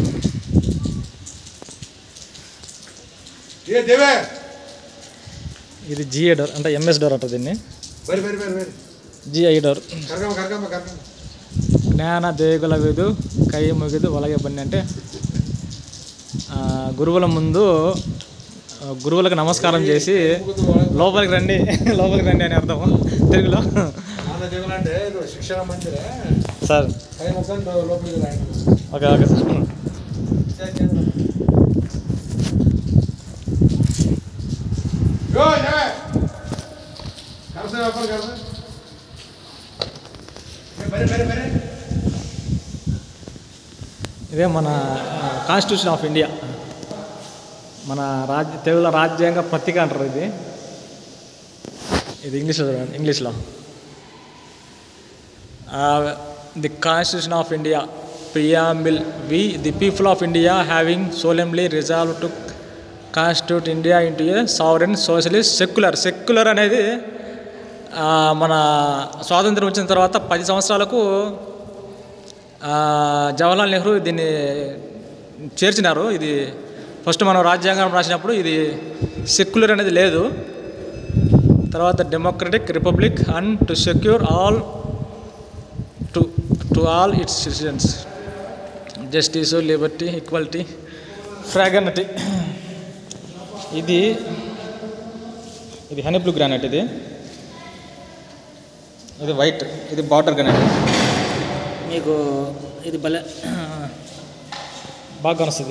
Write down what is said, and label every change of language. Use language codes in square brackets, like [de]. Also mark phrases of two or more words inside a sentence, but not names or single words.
[te] ఇది జిఏ డోర్, అంటే ఎంఎస్ డోర్ అంటారు దీన్ని. జిఐ డోర్. [kn] ಜ್ಞಾನ ದೇಗುಲವಿದು ಕೈ ಮುಗಿದು ಒಳಗೆ ಬನ್ನಿ [te] అంటే గురువుల ముందు గురువులకు నమస్కారం చేసి లోపలికి రండి అని అర్థం తెలుగులో. సార్ [en] okay okay [te] సార్. ఇదే మన కాన్స్టిట్యూషన్ ఆఫ్ ఇండియా, మన తెలుగులో రాజ్యాంగ పత్రిక అంటారు. ఇది ఇంగ్లీష్లో ది కాన్స్టిట్యూషన్ ఆఫ్ ఇండియా ప్రియాంబుల్. [en] we the people of India having solemnly resolved to constitute India into a sovereign socialist secular [te] అనేది మన స్వాతంత్రం వచ్చిన తర్వాత 10 సంవత్సరాలకు జవహర్లాల్ నెహ్రూ దీన్ని చేర్చినారు. ఇది ఫస్ట్ మనం రాజ్యాంగం రాసినప్పుడు ఇది సెక్యులర్ అనేది లేదు. [en] తర్వాత democratic republic and to secure all to all its citizens justice, liberty, equality, fraternity. ఇది honey blue granite. [te] ఇది వైట్, ఇది [en] border granite. [te] మీకు ఇది భలే బాగా కనిపిస్తుంది.